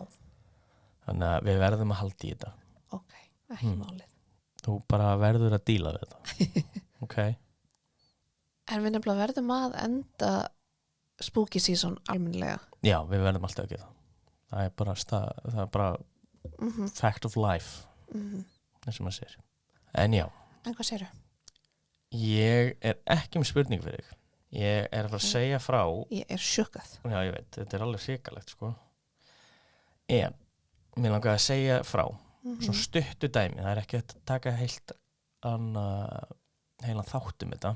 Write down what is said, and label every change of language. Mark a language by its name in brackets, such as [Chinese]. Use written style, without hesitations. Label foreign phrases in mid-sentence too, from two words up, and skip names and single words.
[Icelandic] Þannig að við verðum að halda í þetta. ok, ekki málið. Þú bara verður að díla við þetta. Ok? En við nefnilega verðum að enda [English] spooky season [Icelandic] almennilega. Já, við verðum alltaf að gera það. Það er bara [English] fact of life, [Icelandic] eins og maður segir. En já, En hvað segirðu? ég er ekki með spurning fyrir þig. Ég er að fara að segja frá. Ég er sjokkað. Já, ég veit, þetta er alveg hrikalegt, sko. En, mér langar að segja frá. Svona stuttu dæmi, það er ekki að taka heilan þáttum þetta.